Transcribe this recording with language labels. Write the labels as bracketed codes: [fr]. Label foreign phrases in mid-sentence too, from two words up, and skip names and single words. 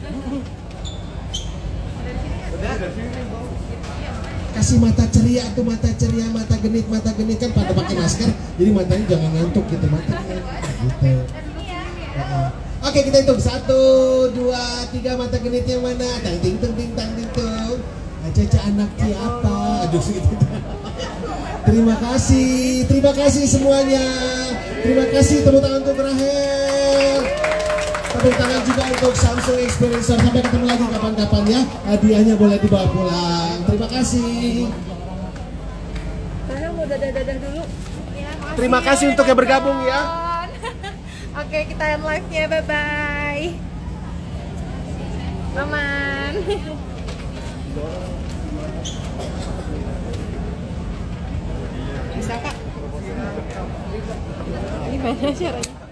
[id] Kasih mata ceria tuh, mata ceria, mata genit kan pada pakai masker, jadi matanya jangan ngantuk gitu matanya. Gitu. Oke, kita hitung 1, 2, 3 mata genit yang mana? Tang ting tung ting tang ting tung. Caca anak siapa? Aduh gitu. Terima kasih semuanya. Terima kasih, tepuk tangan untuk Rahel. Tepuk tangan juga untuk Samsung Experience Store. Sampai ketemu lagi kapan-kapan ya. Hadiahnya boleh dibawa pulang. Terima kasih. Rahel mau dadah-dadah dulu. Terima kasih untuk yang bergabung ya. Oke, kita [en] end live- [id] nya. Bye-bye. Aman. Bisa, Kak? Gimana caranya?